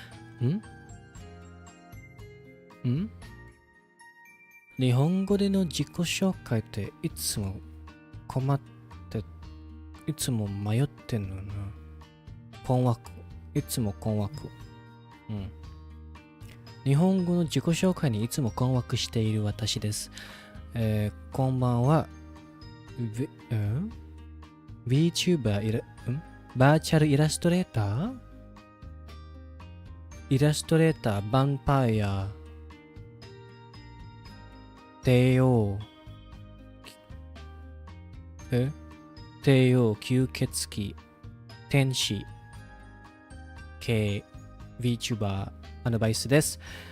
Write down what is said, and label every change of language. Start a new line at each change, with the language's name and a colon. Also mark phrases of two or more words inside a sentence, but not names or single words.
Japanese: 日本語での自己紹介っていつも困って、いつも迷ってんのな。困惑。いつも困惑。日本語の自己紹介にいつも困惑している私です。こんばんは。VTuber バーチャルイラストレーターヴァンパイア帝王吸血鬼天使系 VTuber アドバイスです。